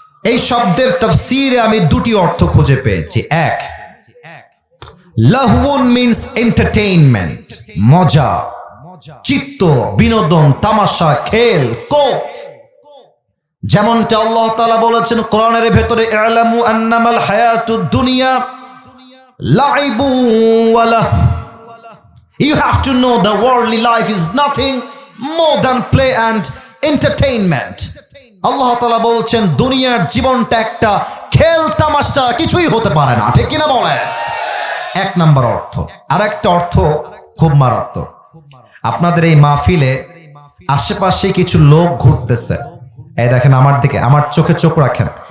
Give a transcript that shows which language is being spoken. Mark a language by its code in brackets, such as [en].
[bn] এই শব্দের তাফসীরে আমি দুটি অর্থ খুঁজে পেয়েছি। এক, লাহওয়ান [en] means entertainment, [bn] মজা, চিত্ত বিনোদন, তামাশা, খেল, কোত। যেমনটা আল্লাহ তাআলা বলেছেন কোরআনের ভেতরে, [ar] ই'লামু আন্নামাল হায়াতুদ দুনিয়া লাইবু ওয়া লাহ। [en] You have to know the worldly life is nothing more than play and entertainment. [bn] আল্লাহ তাআলা বলছেন দুনিয়ার জীবনটা একটা খেল তামাশা, কিছুই হতে পারে না। ঠিক কিনা বলেন? এক নাম্বার অর্থ। আর একটা অর্থ খুব মারাত্মক। আপনাদের এই মাহফিলে আশেপাশে কিছু লোক ঘুরতেছে, এই দেখেন আমার দিকে, আমার চোখে চোখ রাখেন।